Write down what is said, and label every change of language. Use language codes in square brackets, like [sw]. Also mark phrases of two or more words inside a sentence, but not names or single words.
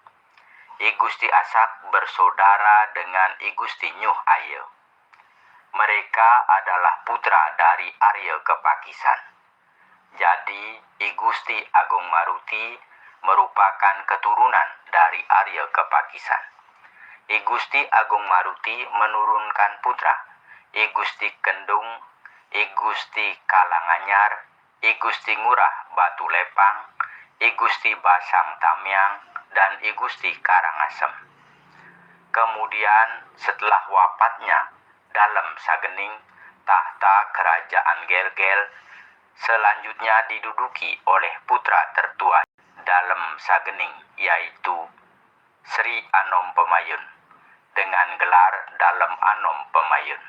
[id] I Gusti Asak bersaudara dengan I Gusti Nyuh Aye. Mereka adalah putra dari Arya Kepakisan. Jadi I Gusti Agung Maruti merupakan keturunan dari Arya Kepakisan. I Gusti Agung Maruti menurunkan putra I Gusti Kendung, I Gusti Kalanganyar, I Gusti Ngurah Batu Lepang, I Gusti Basang Tamyang, dan I Gusti Karangasem. Kemudian setelah wafatnya dalam sagening, tahta kerajaan Gelgel selanjutnya diduduki oleh putra tertua dalam sagening, yaitu Sri Anom Pemayun dengan gelar Dalem Anom Pemayun.